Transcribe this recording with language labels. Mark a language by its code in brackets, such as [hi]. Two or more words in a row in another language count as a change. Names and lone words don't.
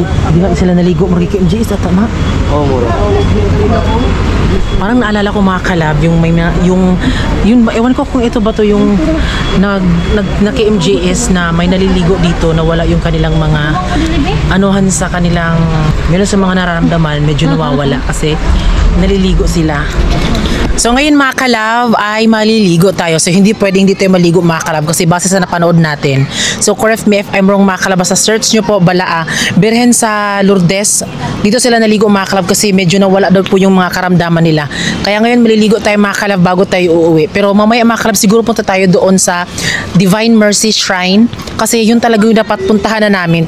[tl] Di ba sila naligo murag MGS ata na? Oh, mura. Parang naalala ko mga kalab yung may yung ewan ko kung ito ba to yung naki-MJS na may naliligo dito na wala yung kanilang mga anuhan sa kanilang meron sa mga nararamdaman medyo nawawala kasi naliligo sila. So ngayon mga kalab ay maliligo tayo. So hindi pwedeng hindi tayo maligo mga kalab kasi base sa napanood natin. So [en] correct me if I'm wrong [tl] mga kalab, sa search nyo po Balaa, Birhen sa Lourdes. Dito sila naligo mga kalab kasi medyo nawala daw po yung mga karamdaman nila. Kaya ngayon maliligo tayo mga kalab bago tayo uuwi. Pero mamaya mga kalab siguro punta tayo doon sa Divine Mercy Shrine kasi yun talaga yung dapat puntahan na namin.